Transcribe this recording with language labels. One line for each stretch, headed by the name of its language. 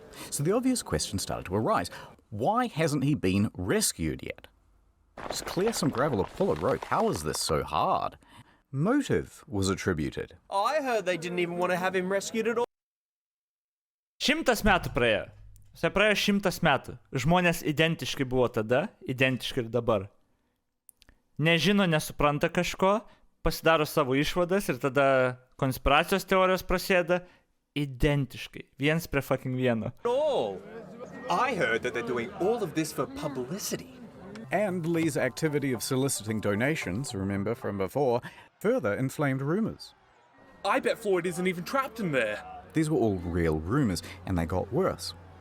English: So the obvious question started to arise. Why hasn't he been rescued yet? Just clear some gravel or pull a rope. How is this so hard? Motive was attributed. I heard they didn't even want to have him rescued at all.
Lithuanian: 100 metų praėjo. Tai praėjo 100 metų. Žmonės identiškai buvo tada, identiškai ir dabar. Nežino, nesupranta kažko, pasidaro savo išvadas ir tada konspiracijos teorijos prasideda identiškai. Viens prie fucking vieno.
English: I heard that they're doing all of this for publicity. And Lee's activity of soliciting donations, remember from before, further inflamed rumors. I bet Floyd isn't even trapped in there. These were all real rumors, and they got worse.